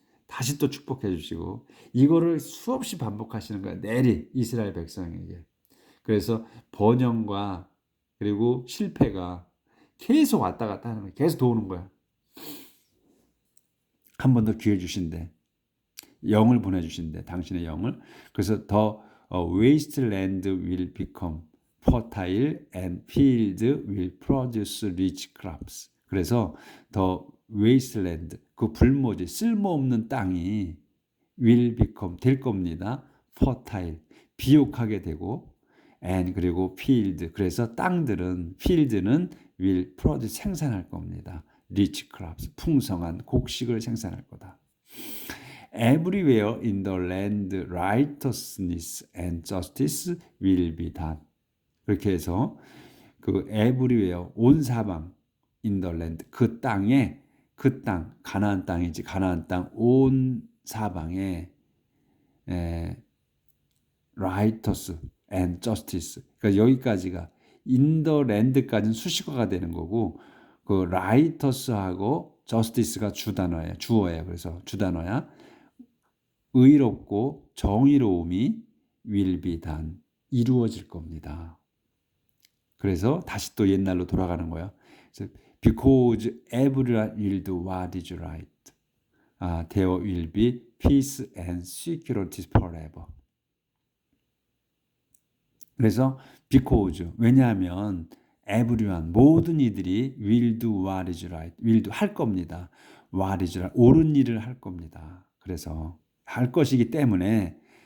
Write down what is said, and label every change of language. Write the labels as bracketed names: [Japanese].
[Korean] 다시 또 축복해 주시고, 이거를 수없이 반복하시는 거야, 내리 이스라엘 백성에게. 그래서 번영과 그리고 실패가 계속 왔다 갔다 하는 거야. 계속 도는 거야. 한 번 더 기회 주신대. 영을 보내주신대, 당신의 영을. [English] 그래서 더 wasteland will become fertile and field will produce rich crops. [Korean] 그래서 더 wasteland, 그 불모지, 쓸모없는 땅이 [English] will become, [Korean] 될 겁니다. fertile, 비옥하게 되고, and 그리고 field, 그래서 field는 [English] will produce, [Korean] 생산할 겁니다. [English] rich crops, [Korean] 풍성한 곡식을 생산할 거다. [English] Everywhere in the land righteousness and justice will be done. [Korean] 그렇게 해서 그 everywhere, 온 사방, in the land, 그 땅, 가나안 땅이지, 가나안 땅 온 사방에 [English] righteous and justice. [Korean] 그러니까 여기까지가 in the land까지는 수식어가 되는 거고, 그 righteous하고 justice가 주어예요. 그래서 주단어야. 의롭고 정의로움이 [English] will be done, [Korean] 이루어질 겁니다. 그래서 다시 또 옛날로 돌아가는 거야. [English] Because everyone will do what is right. There will be peace and security forever. 그래서 because, [Korean] 왜냐하면 [English] everyone, [Korean] 모든 이들이 [English] will do what is right, will do, [Korean] 할 겁니다. [English] what is right, [Korean] 옳은 일을 할 겁니다. 그래서 할 것이기 때문에